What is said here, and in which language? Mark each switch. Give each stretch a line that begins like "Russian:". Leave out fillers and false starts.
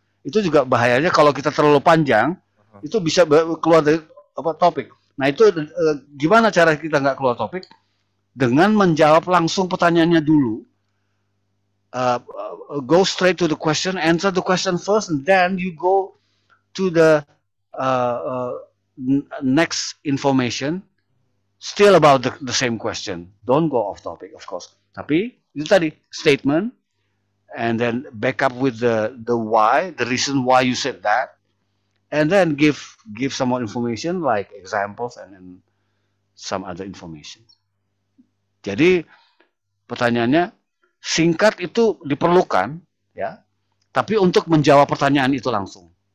Indonesian: Itu juga bahayanya kalau kita terlalu panjang, Aha. itu bisa keluar dari topik. Nah itu gimana cara kita nggak keluar topik? Dengan menjawab langsung pertanyaannya dulu.
English: Go straight to the question, answer the question first, and then you go to the uh, uh, next information still about the same question. Don't go off topic, of course.
Indonesian: Tapi itu tadi
English: statement, and then back up with the why, the reason why you said that, and then give some more information like examples and then some other information.
Indonesian: Jadi pertanyaannya singkat itu diperlukan ya, tapi untuk menjawab pertanyaan itu langsung.